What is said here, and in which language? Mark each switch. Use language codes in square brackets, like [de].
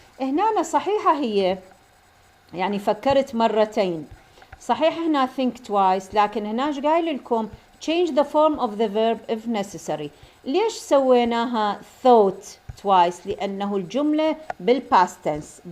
[ar] هنا صحيحة هي يعني فكرت مرتين. صحيح هنا [en] think twice [ar] لكن هنا قايل لكم [en] change the form of the verb if necessary. [ar] ليش سويناها [en] thought twice؟ [ar] لأنه الجملة بالpast tense.